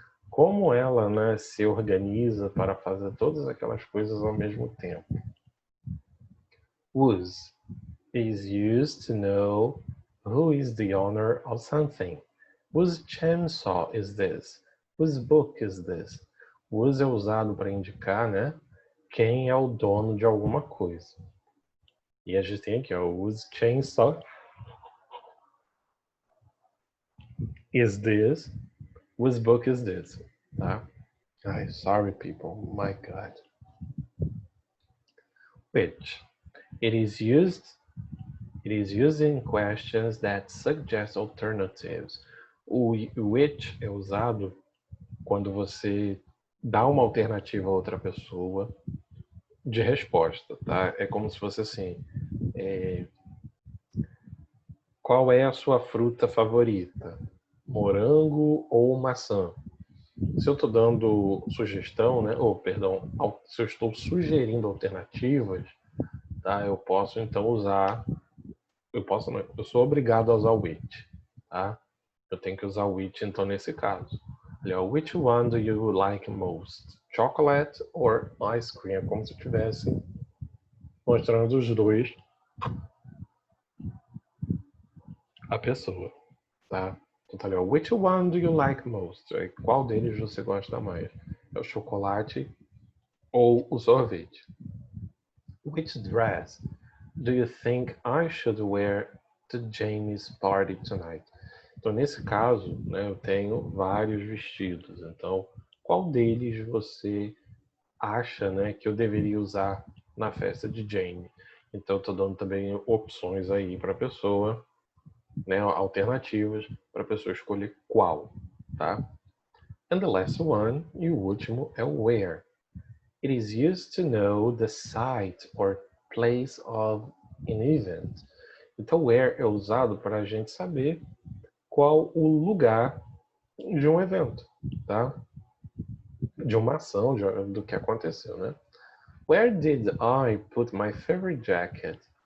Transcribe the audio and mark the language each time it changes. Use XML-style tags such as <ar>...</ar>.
<pt>Como ela, né, se organiza para fazer todas aquelas coisas ao mesmo tempo?</pt> <en>Whose is used to know who is the owner of something. Whose chainsaw is this? Whose book is this?</en> <pt>Whose é usado para indicar, né, quem é o dono de alguma coisa. E a gente tem aqui, ó,</pt> <en>whose chainsaw is this? Whose book is this?</en> <pt>Tá? Ai,</pt> <en>sorry people, my God. Which? It is used in questions that suggest alternatives.</en> <pt>O which é usado quando você dá uma alternativa a outra pessoa de resposta, tá? É como se fosse assim, qual é a sua fruta favorita? Morango ou maçã? Se eu estou dando sugestão, né? Perdão, se eu estou sugerindo alternativas, tá? Eu posso então usar, eu sou obrigado a usar o which, tá? Eu tenho que usar o which então nesse caso.</pt> <en>Olha, which one do you like most? Chocolate or ice cream?</en> <pt>É como se eu estivesse mostrando os dois a pessoa, tá? Então tá ali,</pt> <en>which one do you like most?</en> <pt>Qual deles você gosta mais? É o chocolate ou o sorvete?</pt> <en>Which dress do you think I should wear to Jamie's party tonight?</en> <pt>Então, nesse caso, né, eu tenho vários vestidos. Então, qual deles você acha, né, que eu deveria usar na festa de Jamie? Então, estou dando também opções aí para a pessoa, né, alternativas para a pessoa escolher qual, tá?</pt> <en>And the last one,</en> <pt>e o último, é o where.</pt> <en>It is used to know the site or place of an event.</en> <pt>Então, where é usado para a gente saber qual o lugar de um evento, tá? De uma ação, do que aconteceu, né?</pt> <en>Where did I put my favorite jacket?</en>